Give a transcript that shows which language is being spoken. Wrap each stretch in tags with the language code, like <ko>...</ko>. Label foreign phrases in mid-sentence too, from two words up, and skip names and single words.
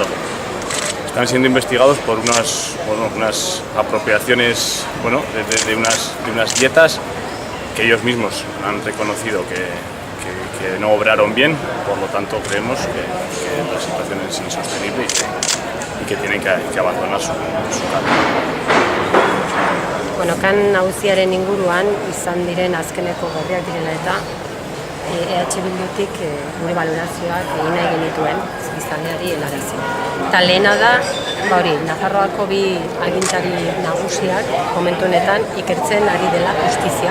<es>Están siendo investigados por unas apropiaciones de unas dietas que ellos mismos han reconocido que no obraron bien, por lo tanto creemos que la situación es insostenible y que tienen que abandonar su cargo.</es> <eu>Kan auziaren inguruan izan diren azkeneko berriak direla eta EH Bildutik gure balorazioak egin nahi genituen biztanleari helarazi. Eta lehena da, Nafarroako bi agintari nagusiak momentu honetan ikertzen ari dela justizia.</eu>